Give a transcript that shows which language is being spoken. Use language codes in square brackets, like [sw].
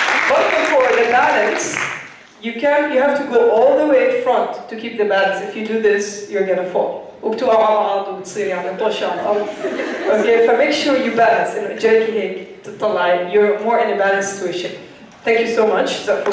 [en] But before the balance, you have to go all the way front to keep the balance. If you do this, you're gonna fall. [ar] وبتوقعوا على بعض وبتصير يعني بتوشي على الأرض. [en] Okay, so make sure you balance. [ar] إنه إجاكي هيك تطلعي. [en] You're more in a balanced situation. Thank you so much.